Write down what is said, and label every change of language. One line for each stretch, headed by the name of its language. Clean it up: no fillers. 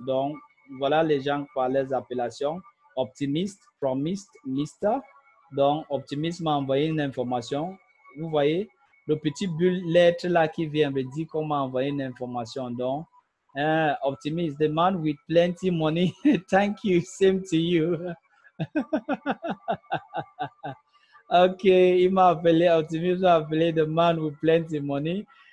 French: Donc, voilà les gens par leurs appellations. Optimiste, Promised, Mister. Donc, Optimiste m'a envoyé une information. Vous voyez, le petit bulle lettre là qui vient me dire comment envoyer une information.
English: Donc, Optimist, the man with plenty money. Thank you, same to you.
French: Ok, il m'a appelé, Optimist m'a appelé the man with plenty money.